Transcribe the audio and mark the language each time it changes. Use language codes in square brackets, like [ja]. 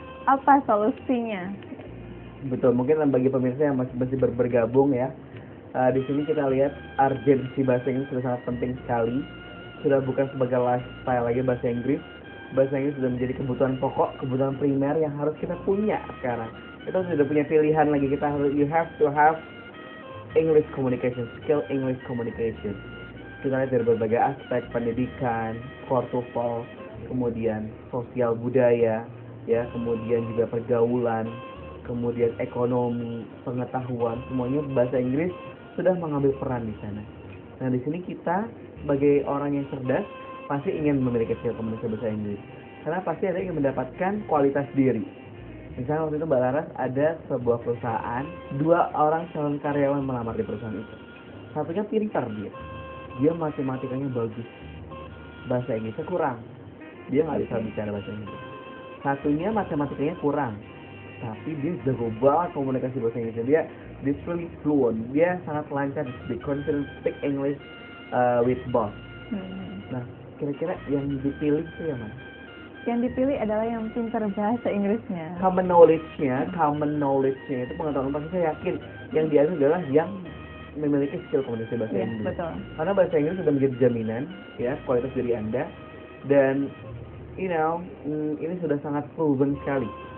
[id] Apa solusinya? Betul, mungkin bagi pemirsa yang masih bergabung ya, di sini kita lihat urgensi bahasa Inggris sudah sangat penting sekali. Sudah bukan sebagai lifestyle lagi bahasa Inggris. Bahasa Inggris sudah menjadi kebutuhan pokok, kebutuhan primer yang harus kita punya sekarang. Kita sudah punya pilihan lagi, [en] you have to have English communication, skill English communication. [id] Kita lihat dari berbagai aspek, pendidikan, core TOEFL, kemudian sosial budaya, ya, kemudian juga pergaulan, kemudian ekonomi, pengetahuan, semuanya bahasa Inggris sudah mengambil peran di sana. Nah, di sini kita sebagai orang yang cerdas pasti ingin memiliki skill komunikasi bahasa Inggris, karena pasti ada yang ingin mendapatkan kualitas diri. Misalnya waktu itu Mbak Laras ada sebuah perusahaan, 2 orang calon karyawan melamar di perusahaan itu. Satunya pintar dia matematikanya bagus, bahasa Inggrisnya kurang, dia nggak bisa bicara bahasa Inggris. Satunya matematikanya kurang, tapi dia jago banget komunikasi bahasa Inggrisnya. Dia [en] really fluent, [id] dia sangat lancar, dia [en] confident speak English with both. [id] Nah, kira-kira yang dipilih itu yang mana? Yang dipilih adalah yang pintar bahasa Inggrisnya. [en] Common knowledge-nya [id] itu pengetahuan pasti saya yakin yang diambil adalah yang memiliki skill komunikasi bahasa Inggris. Betul. Karena bahasa Inggris sudah menjadi jaminan ya kualitas diri Anda, dan ini sudah sangat proven sekali.